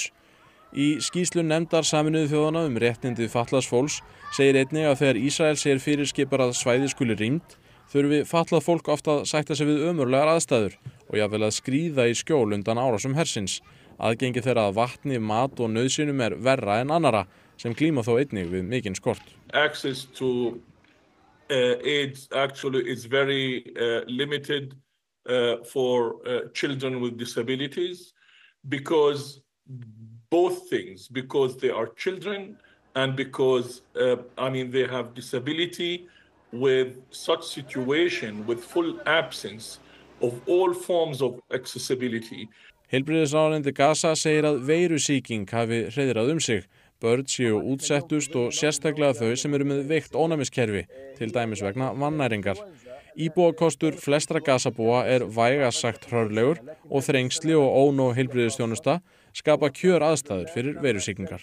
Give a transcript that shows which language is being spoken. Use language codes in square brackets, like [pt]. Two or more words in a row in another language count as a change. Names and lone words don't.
[is] Í skýrslu nefndar Sameinuðu þjóðanna réttindi fatlaðs fólks segir einnig að þegar Ísrael segir fyrirskipar að svæði skuli rýmt, þurfi fatlað fólk oft að sætta sig við ömurlegar aðstæður og jafnvel að skríða í skjól undan árásum hersins. Aðgengi þeirra að vatni, mat og nauðsynjum verra en annara sem glíma þó einnig við mikinn skort. [en] Access to AIDS actually is very limited for children with disabilities because both things, because they are children and because they have disability with such situation with full absence of all forms of accessibility. [is] Heilbrigðisráðuneyti Gaza segir að veirusýking hafi hreiðrað sig. Börn séu útsettust og sérstaklega þau sem eru með veikt ónæmiskerfi, til dæmis vegna vannæringar. Íbúakostur flestra Gazabúa vægast sagt hrörlegur og þrengsli og ónóg heilbrigðisþjónusta skapa kjöraðstæður fyrir veirusýkingar.